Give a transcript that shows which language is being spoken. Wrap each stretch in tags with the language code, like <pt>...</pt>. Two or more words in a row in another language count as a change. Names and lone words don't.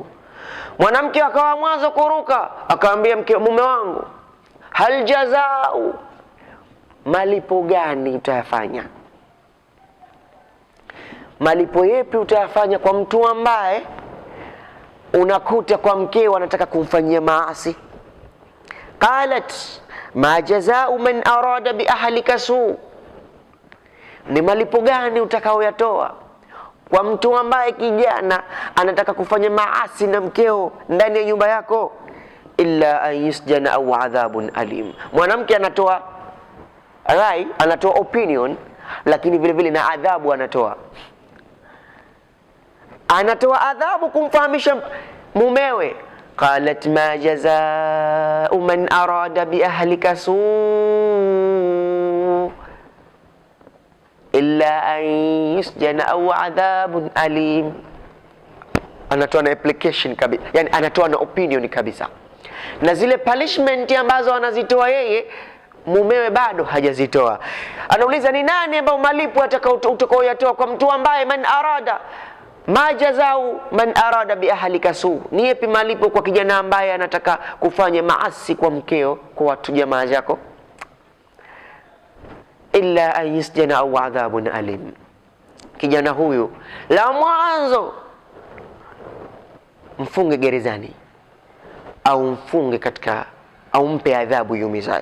<sw>Mwanamke akawa mwanzo kuruka, akamwambia mume wangu,</sw> <ar>هل جزاء,</ar> <sw>malipo gani utayafanya? Malipo yepi utayafanya kwa mtu ambaye unakuta kwa mkeo anataka kumfanyia maasi?</sw> <ar>قالت ما جزاء من أراد بأهلك سوءا,</ar> <sw>ni malipo gani utakaoyatoa kwa mtu ambaye kijana anataka kufanya maasi na mkeo ndani ya nyumba yako?</sw> <ar>إلا أن يسجن أو عذاب أليم.</ar> <sw>Mwanamke anatoa rai, anatoa opinion, lakini vile vile na adhabu anatoa adhabu kumfahamisha mumewe</sw> <ar>قالت ما جزاء من أراد بأهلك سوءا إلا أن يسجن أو عذاب أليم.</ar> <sw>Anatoa na application kabisa, yani anatoa na opinion kabisa, na zile punishment ambazo anazitoa yeye mumewe bado hajazitoa. Anauliza ni nani ambao malipo utakaoyatoa kwa mtu ambaye</sw> <ar>من أراد ما جزاء من أراد بأهلك سوءا,</ar> <sw>ni yapi malipo kwa kijana ambaye anataka kufanya maasi kwa mkeo, kwa watu jamaa zako?</sw> <ar>إلا أن يسجن أو عذاب أليم,</ar> <sw>kijana huyu la mwanzo mfunge gerezani au mfunge katika, au mpe adhabu yumizayo.</sw>